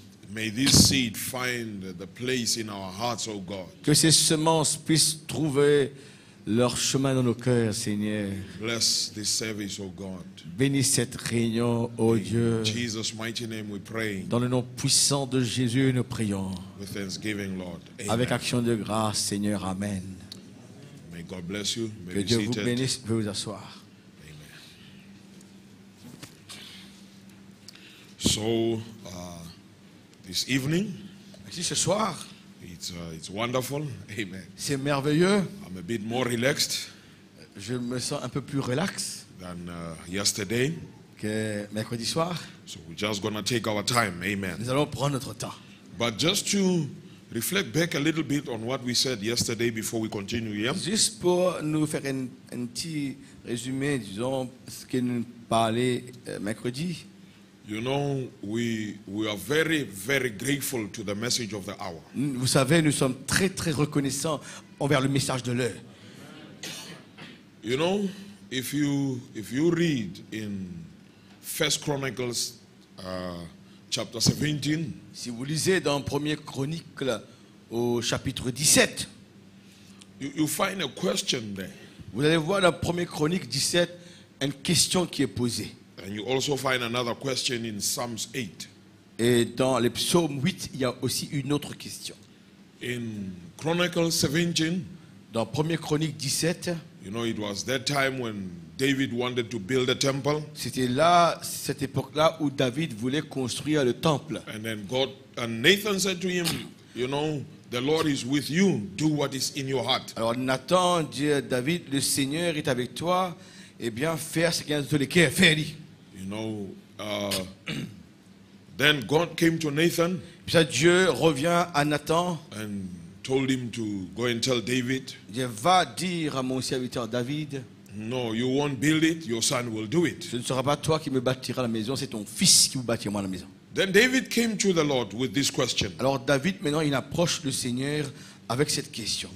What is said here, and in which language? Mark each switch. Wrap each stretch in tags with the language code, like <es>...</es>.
<en>May this seed find the place in our hearts, oh God.</en> <fr>Que ces semences puissent trouver leur chemin dans nos cœurs, Seigneur.</fr> <en>Bless this service, oh God.</en> <fr>Bénis cette réunion, ô Dieu.</fr> <en>In Jesus' mighty name we pray.</en> <fr>Dans le nom puissant de Jésus, nous prions.</fr> <en>With thanksgiving, Lord. Amen.</en> <fr>Avec action de grâce, Seigneur. Amen.</fr> <en>May God bless you. May</en> <fr>Que</fr> <en>be</en> <fr>Dieu vous</fr> <en>seated.</en> <fr>bénisse. Veuillez vous asseoir.</fr> <en>So, this evening,</en> <fr>Ici ce soir,</fr> <en>it's wonderful. Amen.</en> <fr>c'est merveilleux.</fr> <en>I'm a bit more relaxed</en> <fr>Je me sens un peu plus relax</fr> <en>than yesterday.</en> <fr>que mercredi soir.</fr> <en>So we're just going to take our time. Amen.</en> <fr>Nous allons prendre notre temps.</fr> <en>But just to reflect back a little bit on what we said yesterday before we continue here.</en> <fr>Juste pour nous faire un petit résumé, disons, ce que nous parlait mercredi.</fr> <en>You know, we are very, very grateful to the message of the hour.</en> <fr>Vous savez, nous sommes très, très reconnaissants envers le message de l'heure.</fr> <en>You know, if you read in 1 Chronicles chapter 17,</en> <fr>Si vous lisez dans 1er Chronique au chapitre 17,</fr> <en>you find a question there.</en> <fr>vous allez voir dans 1er Chronique 17 une question qui est posée.</fr> <en>And you also find another question in Psalms 8.</en> <fr>Et dans les psaumes 8, il y a aussi une autre question.</fr> <en>In Chronicles 17,</en> <fr>Dans 1er Chronique 17,</fr> <en>you know, it was that time when David wanted to build a temple.</en> <fr>c'était là, cette époque-là où David voulait construire le temple.</fr> <en>And then Nathan said to him, you know, the Lord is with you. Do what is in your heart.</en> <fr>Alors Nathan dit à David, le Seigneur est avec toi eh bien, faire ce qu'il y a dans le cœur, faire.</fr> <en>You know, then God came to Nathan</en> <fr>Puis ça, Dieu revient à Nathan.</fr> <en>and told him to go and tell David,</en> <fr>Dieu va dire à mon serviteur David,</fr> <en>no, you won't build it, your son will do it.</en> <fr>ce ne sera pas toi qui me bâtira la maison, c'est ton fils qui vous bâtira moi la maison.</fr> <en>Then David came to the Lord with this question.</en> <fr>Alors David, maintenant, il approche le Seigneur avec cette question.</fr>